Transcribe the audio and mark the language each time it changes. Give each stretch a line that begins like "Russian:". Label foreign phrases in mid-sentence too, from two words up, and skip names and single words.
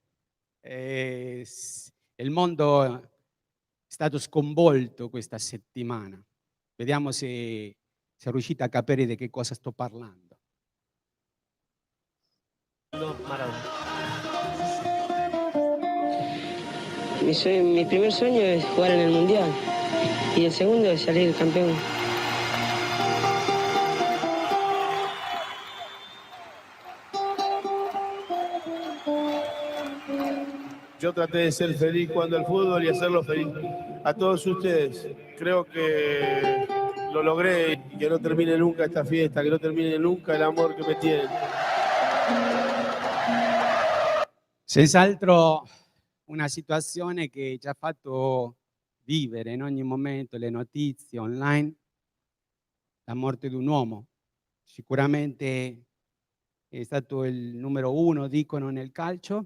Italian: Il mondo è stato sconvolto questa settimana. Vediamo se riuscite a capire di che cosa sto parlando.
Spanish: Mi primer sueño es jugar en el Mundial y el segundo es salir campeón. Yo traté de ser feliz jugando al fútbol y hacerlo feliz a todos ustedes. Creo que lo logré y que no termine nunca esta fiesta, que no termine nunca el amor que me tienen.
Italian: Senz'altro una situazione che ci ha fatto vivere in ogni momento le notizie online, la morte di un uomo. Sicuramente è stato il numero uno, dicono, nel calcio.